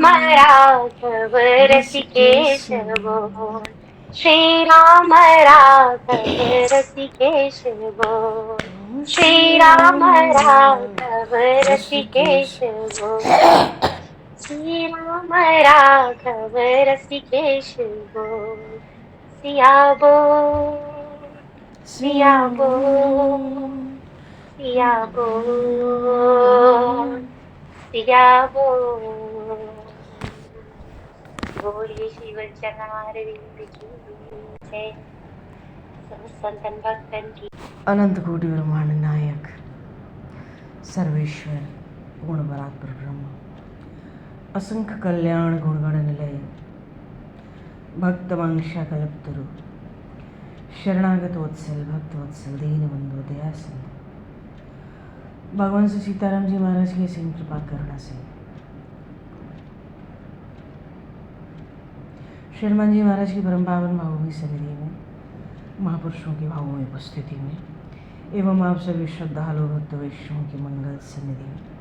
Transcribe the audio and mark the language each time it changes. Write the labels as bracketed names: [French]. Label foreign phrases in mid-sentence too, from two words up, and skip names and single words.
[Hindi] राघव रसिकेश बोल श्री राम राघव रसिकेश बोल श्री राम राघव रसिकेश बोल श्री राम राघव रसिकेश बोल सिया बोल सिया बोल सिया बोल सिया बोल बोलिए श्री वचनारविंद की जय संतन भक्तन की। अनंत कोटि ब्रह्मांड नायक सर्वेश्वर पूर्ण परात्पर ब्रह्म असंख्य कल्याण गुणगण निलय भक्तवांशा कल्पतरु शरणागत वत्सल भक्त वत्सल दीन बंधु दया सिंधु भगवान श्री सीताराम जी महाराज की असीम कृपा करुणा से शर्मा जी महाराज की परम पावन भावभूमि सन्निधि में महापुरुषों की भावों में उपस्थिति में एवं आप सभी श्रद्धालु भक्त वैष्णवों की मंगल सन्निधि